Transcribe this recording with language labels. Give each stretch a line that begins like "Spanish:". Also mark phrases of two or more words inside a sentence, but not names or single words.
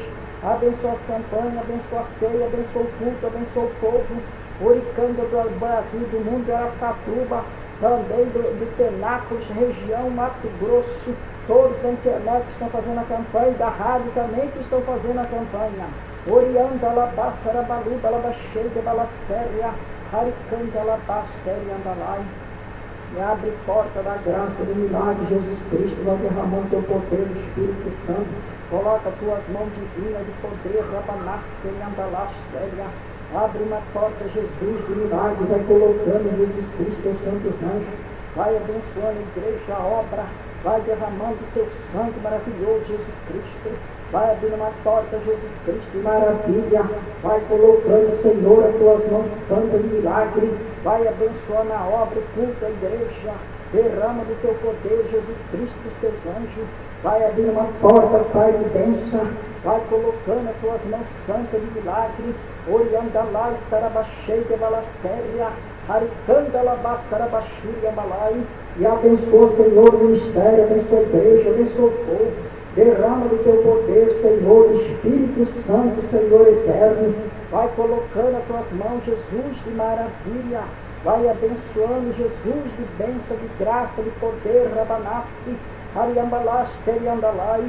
Portuguese: Abençoa as campanhas, abençoa a ceia, abençoa o culto, abençoa o povo. Oricanga do Brasil, do mundo de Araçatuba, também do Penápolis, região, Mato Grosso, todos da internet que estão fazendo a campanha, da rádio também que estão fazendo a campanha. Orianda alabasta, arabaluba, alabaxei, de balastéria, haricanda alabastéria, andalai. E abre porta da graça, do milagre, Jesus Cristo, vai derramando teu poder, o Espírito Santo. Coloca tuas mãos divinas de poder, rabanassi, andalastéria. Abre uma porta, Jesus, do milagre, vai colocando Jesus Cristo, os santos anjos. Vai abençoando a igreja, a obra, vai derramando o teu sangue maravilhoso, Jesus Cristo. Vai abrindo uma porta, Jesus Cristo, maravilha. Vai colocando, Senhor, as tuas mãos santas de milagre. Vai abençoando a obra, o culto, a igreja. Derrama do teu poder, Jesus Cristo, dos teus anjos. Vai abrindo uma porta, Pai, de bênção. Vai colocando as tuas mãos santas de milagre. Oriandalai, sarabachei, de balastéria. Aricandalabá, sarabachuri, abalai. E abençoa, Senhor, o ministério, abençoa a igreja, abençoa o povo. Derrama do teu poder, Senhor, Espírito Santo, Senhor eterno. Vai colocando as tuas mãos, Jesus, de maravilha. Vai abençoando, Jesus, de bênção, de graça, de poder, rabanassi, ariambalasteriandalai.